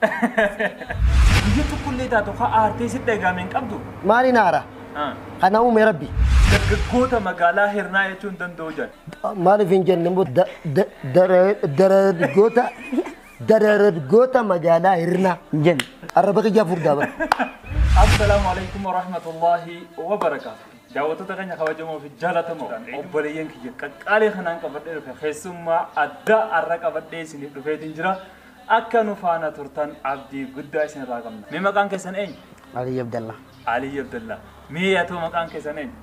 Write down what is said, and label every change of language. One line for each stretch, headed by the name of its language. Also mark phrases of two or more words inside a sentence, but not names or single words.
Oromo: Biyya tokkollee taatu haa aartee sitti eegameen qabdu. Maali naara? Kana uume Rabbi. Dargaggoota magaalaa hirnaa jechuun danda'u jedha. Maaliif hin jenne immoo dargaggoota magaalaa hirnaa jenna. Arraba kiyyaa furdaa bara.
Arabic: السلام عليكم ورحمة الله وبركاته.
Oromo: Daawwattoota keenya kabajamoo fi jaallatamoo obboleeyyan kiyya qaqqaalee kanaan qabadhee dhufe keessummaa addaa har'a qabadhee isiniif dhufeetiin jira. Akka nu faana turtan abdii guddaa isinirraa qabna. Mee maqaan keessan eenyu? Ali Abdallah. Ali Abdallah. Mee yaatoo maqaan keessan eenyu?